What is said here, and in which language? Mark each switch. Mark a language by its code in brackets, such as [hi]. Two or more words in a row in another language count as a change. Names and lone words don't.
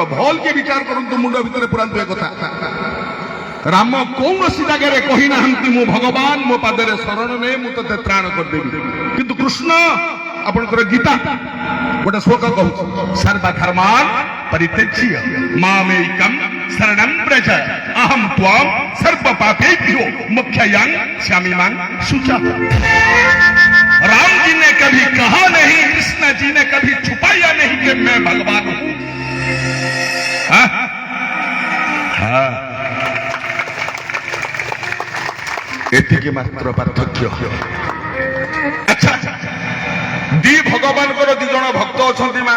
[or] ଭଲ କି ବିଚାର କରନ୍ତୁ, ମୁଣ୍ଡ ଭିତରେ ପୁରାନ୍ତୁ ଏ କଥା। ରାମ କୌଣସି ଜାଗାରେ କହିନାହାନ୍ତି ମୁଁ ଭଗବାନ, ମୋ ପାଦରେ ଶରଣ ନେ, ମୁଁ ତତେ ତ୍ରାଣ କରିଦେବି। କିନ୍ତୁ କୃଷ୍ଣ ଆପଣଙ୍କର ଗୀତା ଗୋଟେ ଶ୍ଲୋକ କହୁଛି, [sa] ସର୍ବଧର୍ମାନ ପରିତ୍ୟଜ୍ୟ ମାମେକଂ शरणं व्रज अहम त्वां सर्व पापेभ्यो मुक्त्यै स्यामिमां शुचः। [hi] राम जी ने कभी कहा नहीं, कृष्ण जी ने कभी छुपाया नहीं कि मैं भगवान हूं। [or] ଏତିକି ମାତ୍ର ପାର୍ଥକ୍ୟ। ଅଚ୍ଛା, ଦି ଭଗବାନ କୁ ଦି ଜଣ ଭକ୍ତ ଅଛନ୍ତି ମା।